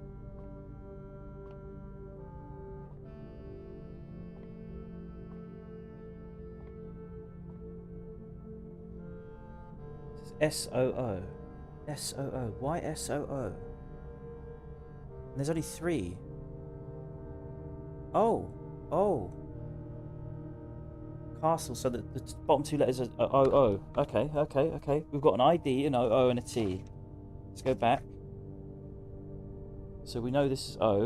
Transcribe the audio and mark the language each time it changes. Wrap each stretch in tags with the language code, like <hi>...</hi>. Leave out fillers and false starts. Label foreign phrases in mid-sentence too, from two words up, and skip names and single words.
<en>S-O-O. S-O-O. Why S-O-O? And there's only 3. Oh. Oh. Castle. So the bottom 2 letters are O-O. Okay, okay, okay. We've got an ID, an O-O, and a T. Let's go back. So we know this is O.</en>